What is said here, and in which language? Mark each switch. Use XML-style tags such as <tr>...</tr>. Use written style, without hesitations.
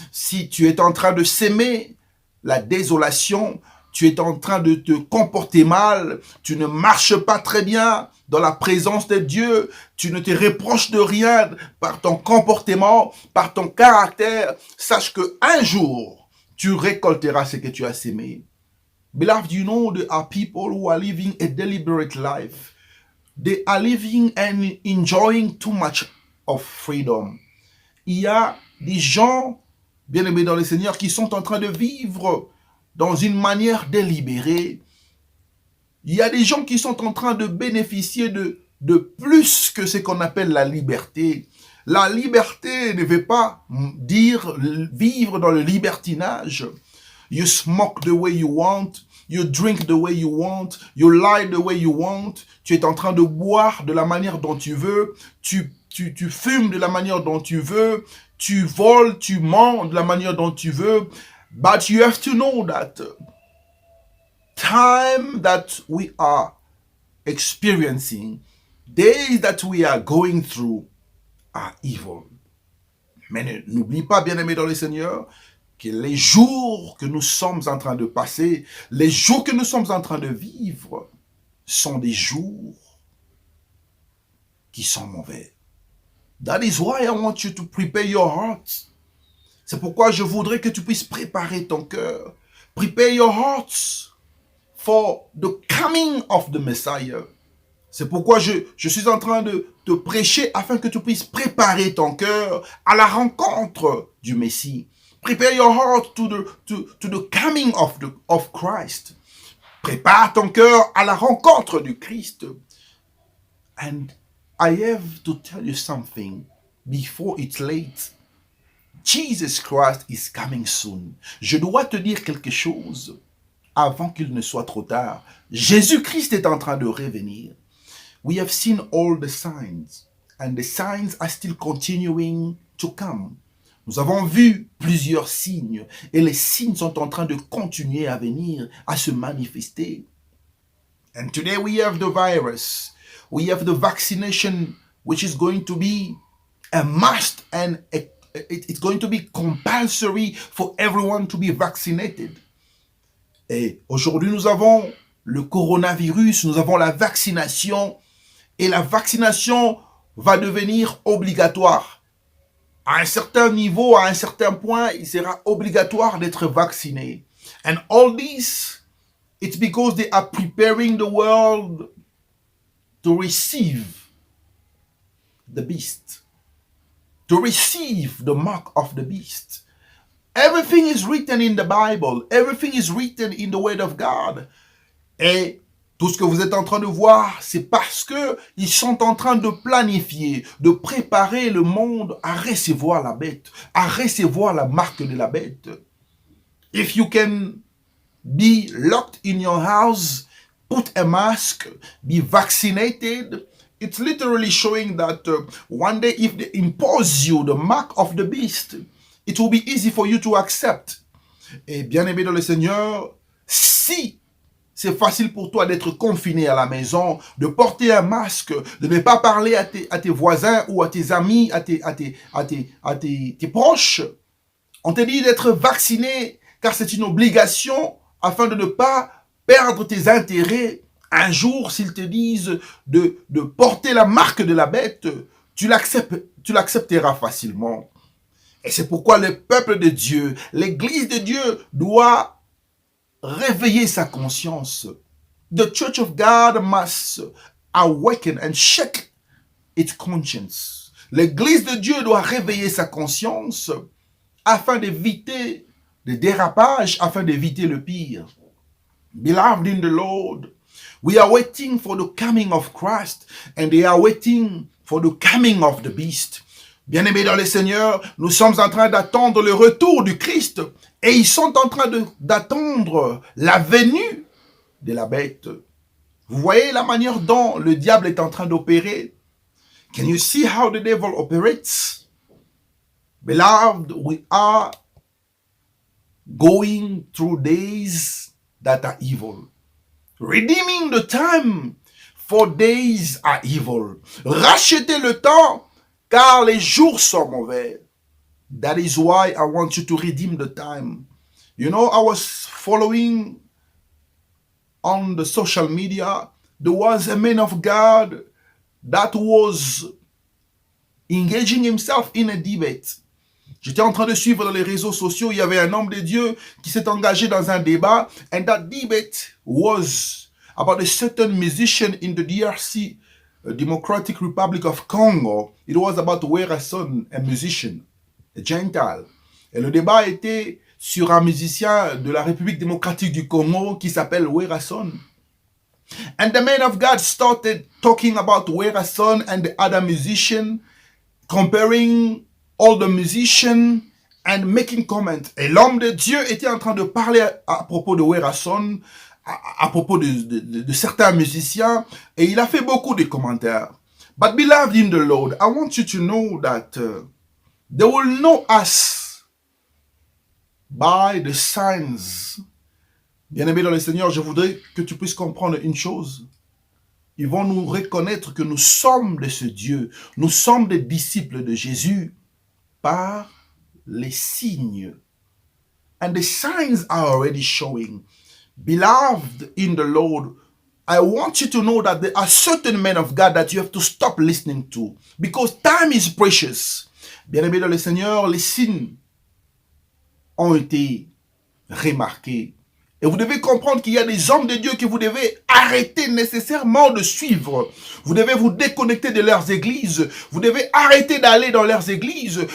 <fr>Si tu es en train de s'aimer la désolation, tu es en train de te comporter mal, tu ne marches pas très bien dans la présence de Dieu, tu ne te reproches de rien par ton comportement, par ton caractère, sache que un jour, tu récolteras ce que tu as sémé.</fr> <en>Beloved, you know there are people who are living a deliberate life. They are living and enjoying too much of freedom.</en> <fr>Il y a des gens, bien aimés dans le Seigneur, qui sont en train de vivre dans une manière délibérée. Il y a des gens qui sont en train de bénéficier de plus que ce qu'on appelle la liberté. La liberté ne veut pas dire vivre dans le libertinage.</fr> <en>You smoke the way you want, you drink the way you want, you lie the way you want.</en> <fr>Tu es en train de boire de la manière dont tu veux, tu fumes de la manière dont tu veux, tu voles, tu mens de la manière dont tu veux.</fr> <en>But you have to know that time that we are experiencing, days that we are going through are evil.</en> <fr>Mais n'oublie pas, bien-aimé dans le Seigneur, que les jours que nous sommes en train de passer, les jours que nous sommes en train de vivre, sont des jours qui sont mauvais.</fr> <en>That is why I want you to prepare your heart.</en> <fr>C'est pourquoi je voudrais que tu puisses préparer ton cœur.</fr> <en>Prepare your hearts for the coming of the Messiah.</en> <fr>C'est pourquoi je suis en train de te prêcher afin que tu puisses préparer ton cœur à la rencontre du Messie.</fr> <en>Prepare your heart to the coming of Christ.</en> <fr>Prépare ton cœur à la rencontre du Christ.</fr> <en>And I have to tell you something before it's late. Jesus Christ is coming soon.</en> <fr>Je dois te dire quelque chose avant qu'il ne soit trop tard. Jésus-Christ est en train de revenir.</fr> <en>We have seen all the signs, and the signs are still continuing to come.</en> <fr>Nous avons vu plusieurs signes, et les signes sont en train de continuer à venir, à se manifester.</fr> <en>And today we have the virus. We have the vaccination, which is going to be a must, and it's going to be compulsory for everyone to be vaccinated.</en> <fr>Et aujourd'hui, nous avons le coronavirus, nous avons la vaccination, et la vaccination va devenir obligatoire. À un certain niveau, à un certain point, il sera obligatoire d'être vacciné.</fr> <en>And all this, it's because they are preparing the world to receive the beast, to receive the mark of the beast. Everything is written in the Bible. Everything is written in the Word of God.</en> <fr>Et tout ce que vous êtes en train de voir, c'est parce que ils sont en train de planifier, de préparer le monde à recevoir la bête, à recevoir la marque de la bête.</fr> <en>If you can be locked in your house, put a mask, be vaccinated, it's literally showing that one day if they impose you the mark of the beast, it will be easy for you to accept.</en> <fr>Et bien aimé dans le Seigneur, si c'est facile pour toi d'être confiné à la maison, de porter un masque, de ne pas parler à tes voisins ou à tes amis, à tes proches. On te dit d'être vacciné car c'est une obligation afin de ne pas perdre tes intérêts. Un jour, s'ils te disent de porter la marque de la bête, tu l'accepteras facilement. Et c'est pourquoi le peuple de Dieu, l'Église de Dieu doit réveiller sa conscience.</fr> <en>The Church of God must awaken and shake its conscience.</en> <fr>L'Église de Dieu doit réveiller sa conscience afin d'éviter des dérapages, afin d'éviter le pire.</fr> <en>Beloved in the Lord, we are waiting for the coming of Christ and they are waiting for the coming of the beast.</en> <fr>Bien-aimés dans le Seigneur, nous sommes en train d'attendre le retour du Christ et ils sont en train d'attendre la venue de la bête. Vous voyez la manière dont le diable est en train d'opérer?</fr> <en>Can you see how the devil operates? Beloved, we are going through days that are evil. Redeeming the time, for days are evil.</en> <fr>Rachetez le temps, car les jours sont mauvais.</fr> <en>That is why I want you to redeem the time. You know, I was following on the social media. There was a man of God that was engaging himself in a debate.</en> <fr>J'étais en train de suivre dans les réseaux sociaux, il y avait un homme de Dieu qui s'est engagé dans un débat,</fr> <en>and that debate was about a certain musician in the DRC, Democratic Republic of Congo. It was about Werason, a musician, a Gentile.</en> <fr>Et le débat était sur un musicien de la République démocratique du Congo qui s'appelle Werason.</fr> <en>And the man of God started talking about Werason and the other musician, comparing all the musicians and making comments.</en> <fr>Et l'homme de Dieu était en train de parler à propos de Werason, à propos de certains musiciens, et il a fait beaucoup de commentaires.</fr> <en>But beloved in the Lord, I want you to know that they will know us by the signs.</en> <fr>Bien-aimé dans le Seigneur, je voudrais que tu puisses comprendre une chose. Ils vont nous reconnaître que nous sommes de ce Dieu. Nous sommes des disciples de Jésus par les signes.</fr> <en>And the signs are already showing. Beloved in the Lord, I want you to know that there are certain men of God that you have to stop listening to. Because time is precious.</en> <fr>Bien-aimé dans le Seigneur, les signes ont été remarqués. Et vous devez comprendre qu'il y a des hommes de Dieu que vous devez arrêter nécessairement de suivre. Vous devez vous déconnecter de leurs églises. Vous devez arrêter d'aller dans leurs églises.</fr>